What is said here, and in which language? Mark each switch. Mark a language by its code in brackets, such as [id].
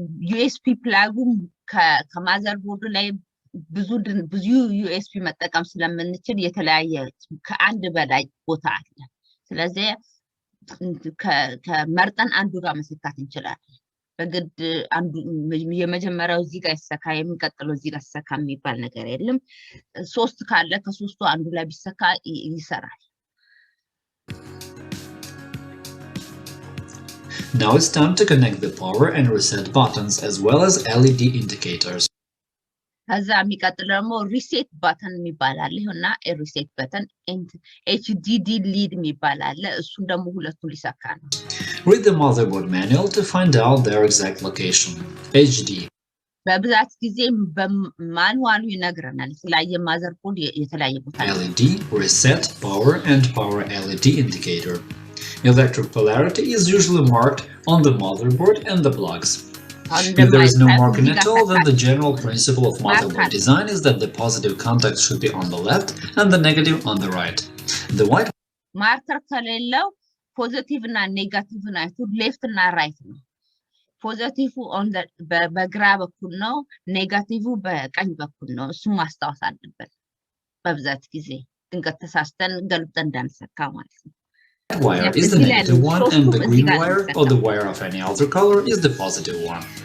[am] USB plug-ን ከማዘርቦርዱ ላይ ብዙ USB መጠቀም ስለምንችል የተለያየ ከአንድ በላይ ቦታ አለ ስለዚህ ከመርጠን አንዱ ጋር መሰካት እንችላለን በግድ አንዱ የመጀመሪያው እዚህ ጋር ይሰካ የሚቀጥለው እዚህ ጋር ይሰካ የሚባል ነገር የለም ሶስት ካለ ከሶስቱ አንዱ ላይ ቢሰካ ይሰራል [en] Now it's time to connect the power and reset buttons as well as LED indicators. [am] ከዛ የሚቀጥለው ደግሞ ሪሴት ባተን የሚባል አለ እና ሪሴት ባተን HDD ሊድ የሚባል አለ እሱን ደግሞ ሁለቱን ሊሰካ ነው [en] Read the motherboard manual to find out their exact location. HD [am] በብዛት ጊዜ በማኑዋሉ ይነግረናል የተለያየ ማዘርቦርድ የተለያየ ቦታ [en] LED, reset, power and power LED indicator. Electric polarity is usually marked on the motherboard and the plugs. If there is no marking at all, then the general principle of motherboard design is that the positive contact should be on the left and the negative on the right. The white [am] ማርከር ከሌለው ፖዚቲቭ እና ኔጋቲቭ ናቸው ሌፍት እና ራይት ነው ፖዚቲቭ ኦን በግራ በኩል ነው ኔጋቲቭ በቀኝ በኩል ነው እሱ ማስተዋወስ አለበት በብዛት ጊዜ ድንገት ተሳስተን ገልብጠን እንዳንሰካ ማለት ነው [en] The wire is the negative one and the green wire or the wire of any other color is the positive one.